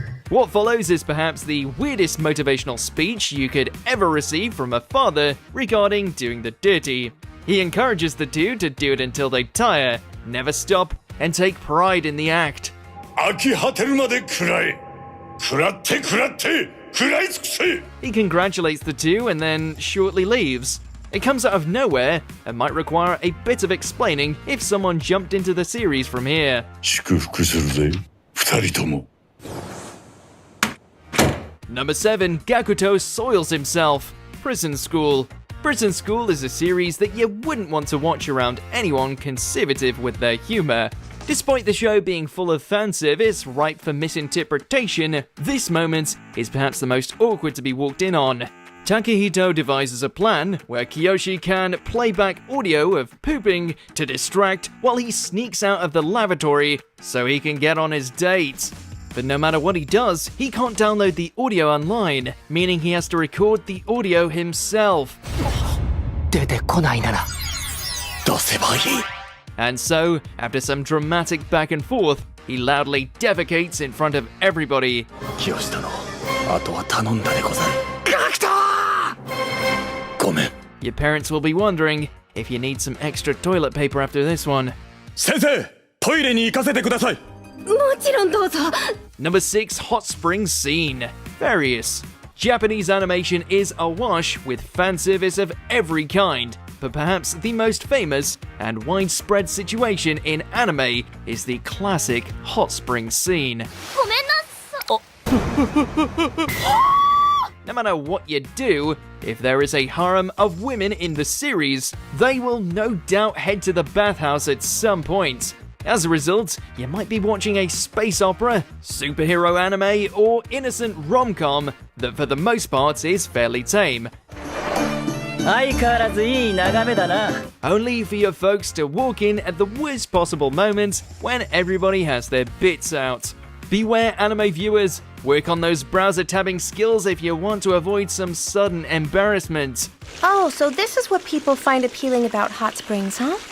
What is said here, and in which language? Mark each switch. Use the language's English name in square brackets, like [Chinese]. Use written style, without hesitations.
[English] What follows is perhaps the weirdest motivational speech you could ever receive from a father regarding doing the dirty. He encourages the two to do it until they tire, never stop, and take pride in the act. [Japanese] 飽き果てるまで食らえ食らって食らって食らい尽くせ [English] He congratulates the two and then shortly leaves. It comes out of nowhere and might require a bit of explaining if someone jumped into the series from here. [Japanese] 祝福するぜ二人とも [English] Number 7, Gakuto soils himself. Prison School. Prison School is a series that you wouldn't want to watch around anyone conservative with their humor. Despite the show being full of fan service ripe for misinterpretation, this moment is perhaps the most awkward to be walked in on. Takehito devises a plan where Kiyoshi can play back audio of pooping to distract while he sneaks out of the lavatory so he can get on his date. But no matter what he does, he can't download the audio online, meaning he has to record the audio himself. [Japanese] 出てこないなら出せばいい [English] And so, after some dramatic back and forth, he loudly defecates in front of everybody. [Japanese] 清殿あとは頼んだでござるガクトごめん [English] Your parents will be wondering if you need some extra toilet paper after this one. [Japanese] 先生トイレに行かせてくださいもちろんどうぞ。 [English] Number 6, Hot Spring Scene. Various. Japanese animation is awash with fan service of every kind, but perhaps the most famous and widespread situation in anime is the classic hot spring scene. [Japanese] ごめんなさ。 [English] No matter what you do, if there is a harem of women in the series, they will no doubt head to the bathhouse at some point. As a result, you might be watching a space opera, superhero anime, or innocent rom-com that for the most part is fairly tame. [Japanese] 相変わらずいい眺めだな [English] Only for your folks to walk in at the worst possible moment when everybody has their bits out. Beware anime viewers, work on those browser tabbing skills if you want to avoid some sudden embarrassment. Oh, so this is what people find appealing about hot springs, huh?